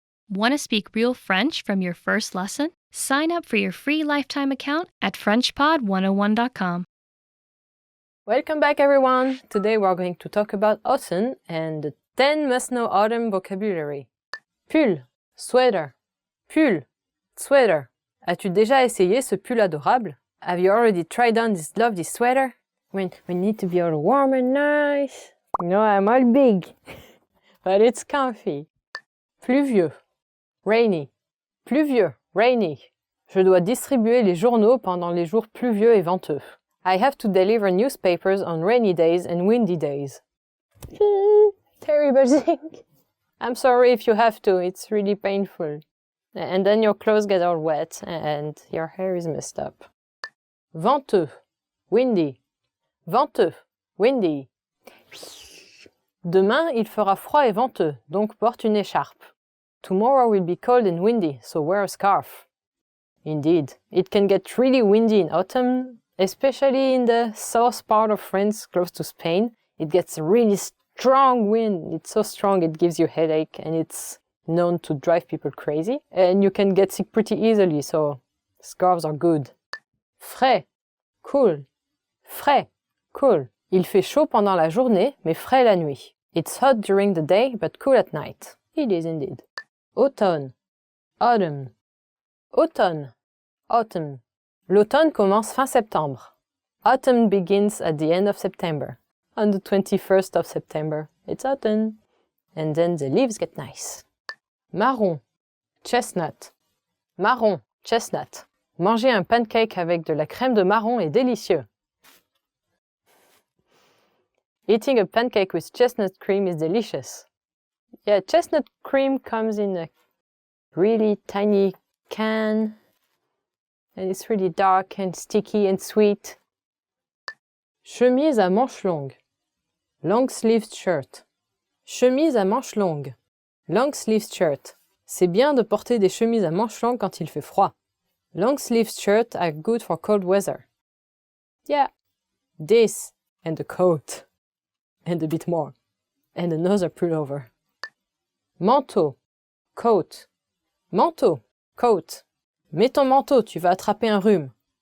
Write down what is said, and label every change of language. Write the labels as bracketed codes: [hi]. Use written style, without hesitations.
[en] Want to speak real French from your first lesson? Sign up for your free lifetime account at FrenchPod101.com. Welcome back, everyone! Today we're going to talk about autumn and the 10 must-know autumn vocabulary. Pull, sweater. Pull, sweater. [fr] As-tu déjà essayé ce pull adorable? [en] Have you already tried on this lovely sweater? When we need to be all warm and nice. No, I'm all big. But it's comfy. Pluvieux. Rainy. Pluvieux, rainy. [fr] Je dois distribuer les journaux pendant les jours pluvieux et venteux. [en] I have to deliver newspapers on rainy days and windy days. Terrible thing. I'm sorry if you have to, it's really painful. And then your clothes get all wet and your hair is messed up. Venteux, windy. Venteux, windy. [fr] Demain, il fera froid et venteux, donc porte une écharpe. [en] Tomorrow will be cold and windy, so wear a scarf. Indeed, it can get really windy in autumn, especially in the south part of France, close to Spain. It gets a really strong wind. It's so strong it gives you a headache, and it's known to drive people crazy. And you can get sick pretty easily, so scarves are good. Frais, cool. Frais, cool. [fr] Il fait chaud pendant la journée, mais frais la nuit. [en] It's hot during the day, but cool at night. It is indeed. Automne, autumn. Automne, autumn. [fr] L'automne commence fin septembre. [en] Autumn begins at the end of September. On the 21st of September, it's autumn. And then the leaves get nice. Marron, chestnut. Marron, chestnut. [fr] Manger un pancake avec de la crème de marron est délicieux. [en] Eating a pancake with chestnut cream is delicious. Yeah, chestnut cream comes in a really tiny can. And it's really dark and sticky and sweet. [fr] Chemise à manches longues. [en] Long-sleeved shirt. [fr] Chemise à manches longues. [en] Long-sleeved shirt. [fr] C'est bien de porter des chemises à manches longues quand il fait froid. [en] Long-sleeved shirts are good for cold weather. Yeah, this and a coat. And a bit more. And another pullover. Manteau. Coat. Manteau. Coat. [fr] Mets ton manteau, tu vas attraper un rhume.